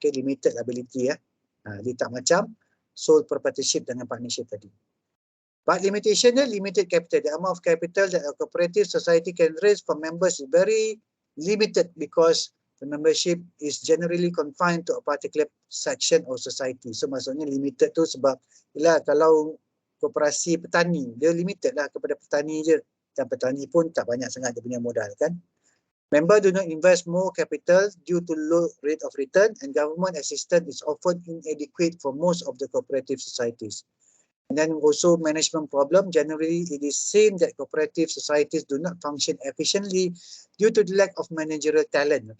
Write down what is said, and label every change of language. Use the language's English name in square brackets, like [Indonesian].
[Malay] Okay, limited liability ya. Dia tak macam sole proprietorship dengan partnership tadi. [English] But limitation dia limited capital. The amount of capital that a cooperative society can raise from members is very limited because the membership is generally confined to a particular section of society. [Malay] So maksudnya limited tu sebab ialah kalau koperasi petani, dia limited lah kepada petani je. Dan petani pun tak banyak sangat dia punya modal kan. [English] Member do not invest more capital due to low rate of return, and government assistance is often inadequate for most of the cooperative societies. And then also management problem, generally it is seen that cooperative societies do not function efficiently due to the lack of managerial talent.